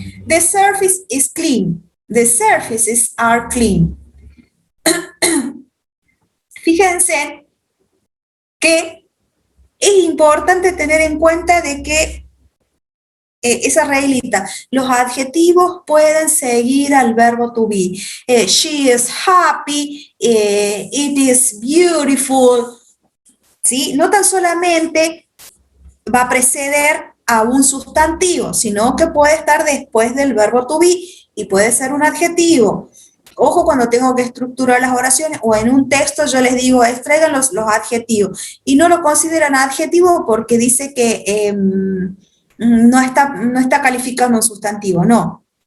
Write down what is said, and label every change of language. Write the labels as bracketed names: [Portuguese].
[English] The surface is clean. The surfaces are clean. [Spanish] Fíjense que es importante tener en cuenta de que esa reglita, los adjetivos pueden seguir al verbo to be. [English] She is happy, it is beautiful, [Spanish] ¿sí? No tan solamente va a preceder a un sustantivo, sino que puede estar después del verbo to be y puede ser un adjetivo. Ojo cuando tengo que estructurar las oraciones o en un texto yo les digo, extraigan los adjetivos y no lo consideran adjetivo porque dice que no está calificando un sustantivo, no.